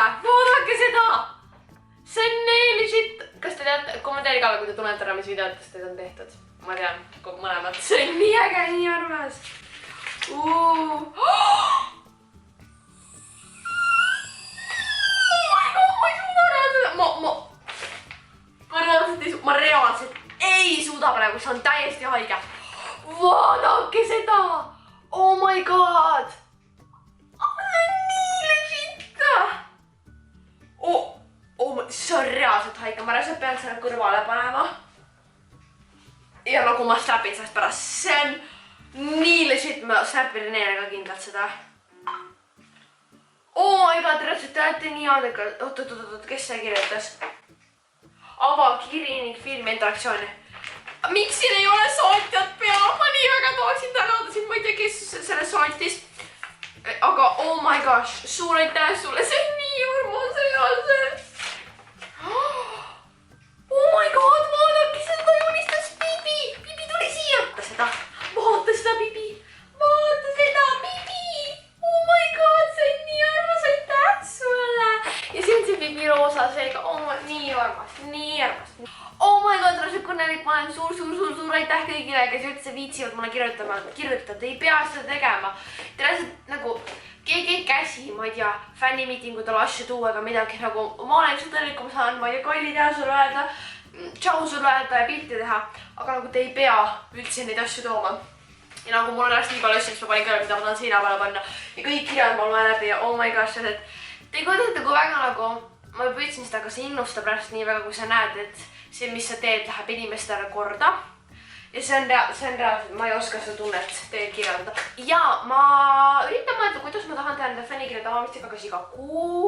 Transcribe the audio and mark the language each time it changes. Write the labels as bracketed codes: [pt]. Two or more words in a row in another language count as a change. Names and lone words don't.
[et] Vaadake seda. See on nii legit. Kas te teate, kommenteeri ka, kui te tunnete ära, mis videotest teid on tehtud. Ma tean, mõlemad. See on nii äge, nii armas. Ma reaalselt ei suuda praegu, see on täiesti haige. Vaadake seda. [en] Oh my god. [et] See on nii legit. See on reaalselt haige, ma reaalselt pean selle kõrvale panema. Ja nagu ma snapin sellest pärast, see on nii legit, ma snapin neile ka kindlalt seda. [en] Oh my god, [et] reaalselt te olete nii aadekad. Oot, kes see kirjutas? Avakiri ning filmi interaktsiooni. Miks siin ei ole saatjat peal? Ma nii väga tahaksin tänada sind, ma ei tea, kes selle saatis. Aga [en] oh my gosh, [et] suur aitäh sulle, see on nii armas reaalselt. [en] Oh my god, [et] vaadake seda joonistas Bibi. Bibi tuli siia. Vaata seda Bibi. [en] Oh my god, [et] see on nii armas, aitäh sulle. Ja siin on see Bibi roosa seega, nii armas. [en] Oh my god, [et] Rasuk Kõnelik, ma olen suur aitäh kõigile, kes üldse viitsivad mulle kirjutada, ei pea seda tegema. Te lihtsalt nagu, keegi ei käsi, ma ei tea, fännimiitingudele asju tuua ega midagi, nagu ma olen lihtsalt õnnelik, kui ma saan, ma ei tea, Kaili teha sulle öelda, tšau sulle öelda ja pilti teha, aga nagu te ei pea üldse neid asju tooma. Ja nagu mul on ennast nii palju asju, mis ma panin kõrval, mida ma tahan seina peale panna ja kõik kirjad ma loen läbi ja [en] oh my gosh, [et] te kujutate, kui väga nagu, ma püüdsin seda, aga see innustab ennast nii väga, kui sa näed, et see, mis sa teed, läheb inimestele korda. Ja see on reaalselt, ma ei oska seda tunnet teil kirjeldada. Ja ma üritan mõelda, kuidas ma tahan teha nende fännikirjade avamistega kas iga kuu.